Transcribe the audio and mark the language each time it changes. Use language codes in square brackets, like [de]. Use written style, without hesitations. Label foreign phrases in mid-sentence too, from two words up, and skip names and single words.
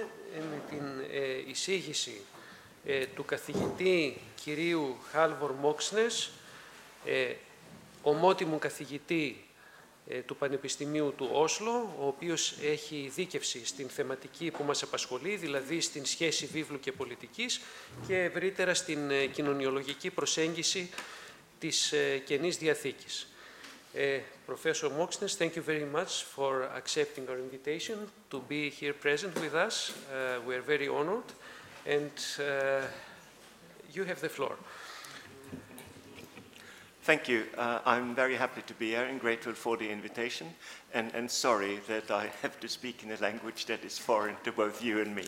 [el] με την εισήγηση του καθηγητή κυρίου Halvor Moxnes, ομότιμου καθηγητή του Πανεπιστημίου του Όσλο, ο οποίος έχει ειδίκευση στην θεματική που μας απασχολεί, δηλαδή στην σχέση Βίβλου και Πολιτικής και ευρύτερα στην κοινωνιολογική προσέγγιση της Καινής Διαθήκης. [en] Professor Moxnes, thank you very much for accepting our invitation to be here present with us. We are very honored, and you have the floor. Thank you. I'm very happy to be here and grateful for the invitation, and sorry that I have to speak in a language that is foreign to both you and me.